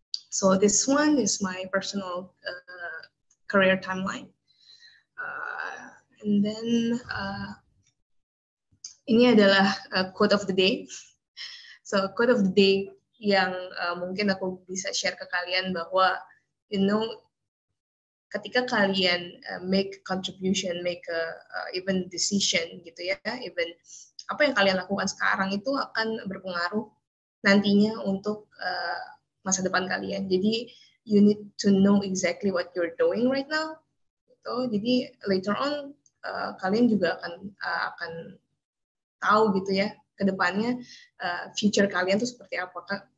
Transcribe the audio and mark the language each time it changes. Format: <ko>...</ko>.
<en>So this one is my personal career timeline.</en> <id>And then ini adalah quote of the day. So quote of the day yang mungkin aku bisa share ke kalian bahwa ketika kalian</id> <en>make contribution, make even decision</en> <id>gitu ya, even apa yang kalian lakukan sekarang itu akan berpengaruh nantinya untuk masa depan kalian. Jadi</id> <en>you need to know exactly what you're doing right now.</en> <id>Gitu. Jadi</id> <en>later on</en> <id>kalian juga akan tahu gitu ya ke depannya future kalian tuh seperti apa.</id>